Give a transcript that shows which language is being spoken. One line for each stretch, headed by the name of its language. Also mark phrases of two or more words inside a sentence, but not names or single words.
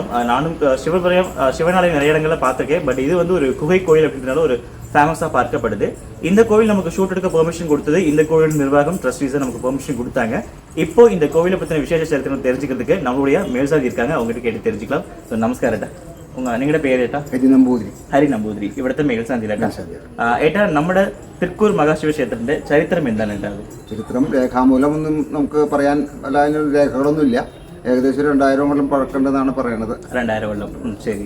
Tamil: நானும் சிவனாலயம் நிறைய இடங்களில் பார்த்துருக்கேன். பட் இது வந்து ஒரு குகை கோவில் அப்படின்றனால ஒரு ஃபேமஸாக பார்க்கப்படுது. இந்த கோவில் நமக்கு ஷூட் எடுக்க பெர்மிஷன் கொடுத்தது இந்த கோவில் நிர்வாகம் ட்ரஸ்டீஸை நமக்கு பெர்மிஷன் கொடுத்தாங்க. இப்போ இந்த கோவிலை பற்றின விசேஷ சரித்திரம் தெரிஞ்சுக்கிறதுக்கு நம்மளுடைய மேல்சாதி இருக்காங்க, அவங்ககிட்ட கேட்டு தெரிஞ்சுக்கலாம்.
Malayalam: സോ നമസ്കാരട്ടാ, നിങ്ങളുടെ പേര് ഏട്ടാ? ഹരി നമ്പൂതിരി. ഇവിടുത്തെ മേൽശാന്തിയിലേട്ടാ. ഏട്ടാ, നമ്മുടെ തൃക്കൂർ മഹാശിവ ക്ഷേത്രത്തിന്റെ ചരിത്രം എന്താണ് ഉണ്ടാകും? ചരിത്രം രേഖാമൂലമൊന്നും നമുക്ക് പറയാൻ വല്ല രേഖകളൊന്നുമില്ല. ഏകദേശം 2000 കൊല്ലം പഴക്കണ്ടെന്നാണ് പറയുന്നത്. 2000 കൊല്ലം. ശരി.